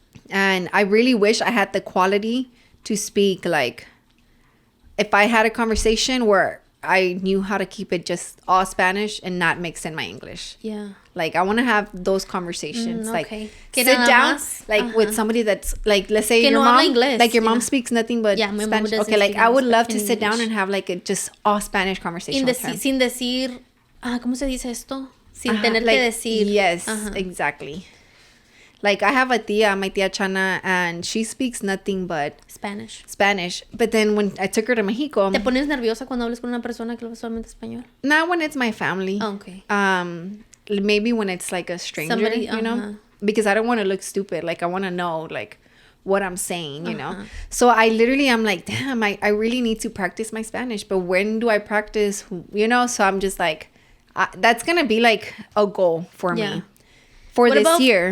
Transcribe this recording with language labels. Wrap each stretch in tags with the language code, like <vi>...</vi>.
<en>And I really wish I had the quality to speak like if I had a conversation where I knew how to keep it just all Spanish and not mix in my English. Yeah. Like I want to have those conversations. Okay. Like sit down like with somebody that's like, let's say your mom, like your mom speaks nothing but Spanish. Okay, like I would love to sit down and have like a just all Spanish conversation with her.</en> <es>Sin decir, ¿cómo se dice esto? Sin tener que decir.</es> <en>Yes, exactly. Like I have a tia, my tia Chana, and she speaks nothing but Spanish. But then when I took her to Mexico,</en> <es>¿Te pones nerviosa cuando hablas con una persona que habla solamente español?</es> <en>Not when it's my family. Oh, okay. Maybe when it's like a stranger, somebody, you know, because I don't want to look stupid. Like I want to know like what I'm saying, you know. So I'm like, damn, I really need to practice my Spanish. But when do I practice? You know, so I'm just like. That's gonna be like a goal for me for this year.</en>